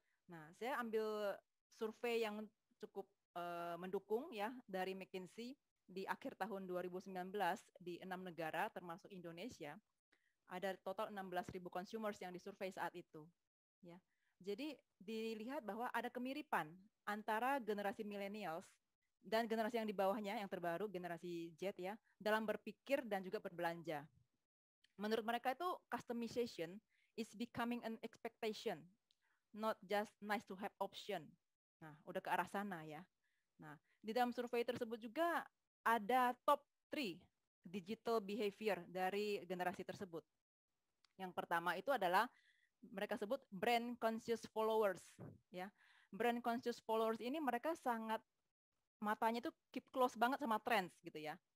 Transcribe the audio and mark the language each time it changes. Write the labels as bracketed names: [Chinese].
[Indonesian] Nah, saya ambil survei yang cukup mendukung ya dari McKinsey di akhir tahun 2019 di 6 negara termasuk Indonesia. Ada total 16.000 consumers yang disurvei saat itu. Ya. Jadi dilihat bahwa ada kemiripan antara generasi millennials dan generasi yang di bawahnya yang terbaru, generasi Z ya, dalam berpikir dan juga berbelanja. Menurut mereka itu [English] customization is becoming an expectation, not just nice to have option. [Indonesian] Nah, udah ke arah sana ya. Nah, di dalam survei tersebut juga ada top 3 digital behavior dari generasi tersebut. Yang pertama itu adalah mereka sebut brand conscious followers ya. Brand conscious followers ini mereka sangat matanya itu [English] keep close [Indonesian] banget sama trends gitu ya.